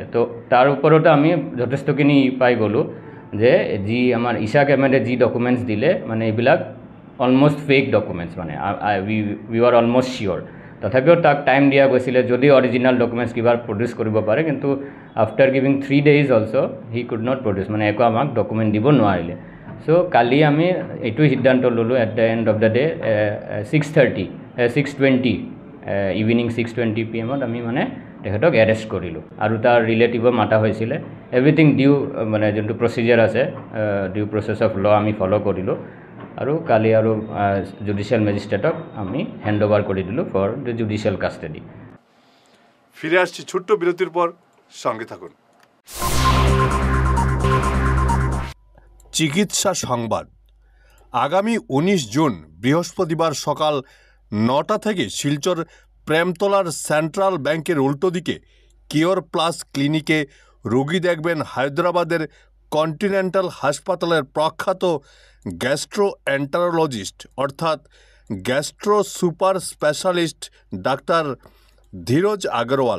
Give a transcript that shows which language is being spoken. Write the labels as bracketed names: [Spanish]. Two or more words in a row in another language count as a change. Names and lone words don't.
[Assamese] তো তাৰ ওপৰতো আমি যথেষ্টখিনি পাই গ'লোঁ যে যি আমাৰ ইশাক আহমেদে যি ডকুমেণ্টছ দিলে, মানে এইবিলাক [English] almost fake documents, [Assamese] মানে [English] we are almost sure. [Assamese] তথাপিও তাক টাইম দিয়া গৈছিলে যদি [English] original documents [Assamese] কিবা প্ৰডিউচ কৰিব পাৰে, কিন্তু [English] after giving 3 days also he could not produce, [Assamese] মানে একো আমাক ডকুমেণ্ট দিব নোৱাৰিলে। চ' কালি আমি এইটো সিদ্ধান্ত ল'লোঁ, [English] at the end of the day 6:20 evening 6:20 PM [Assamese] আমি মানে তেখেতক এৰেষ্ট কৰিলোঁ, আৰু তাৰ ৰিলেটিভো মাতা হৈছিলে। [English] everything due, [Assamese] মানে যোনটো প্ৰচিজাৰ আছে, [English] due process of law' [Assamese] আমি ফ'ল' কৰিলোঁ, আৰু কালি আৰু [English] judicial magistrateক [Assamese] আমি [English] hand over [Assamese] কৰি দিলোঁ [English] for the judicial custody. [Bangla] ফিরে আসছি ছোট্ট বিরতির পর, সঙ্গে থাকুন। চিকিৎসা সংবাদ। আগামী 19 জুন বৃহস্পতিবার সকাল 9টা থেকে শিলচর প্রেমতলার সেন্ট্রাল ব্যাংকের উল্টো দিকে কিওর প্লাস ক্লিনিকে রোগী দেখবেন হায়দ্রাবাদের কন্টিনেন্টাল হাসপাতালের প্রখ্যাত গ্যাস্ট্রোএন্টারোলজিস্ট অর্থাৎ [English] gastro super specialist [Bangla] ডাক্তার ধীরজ আগরওয়াল।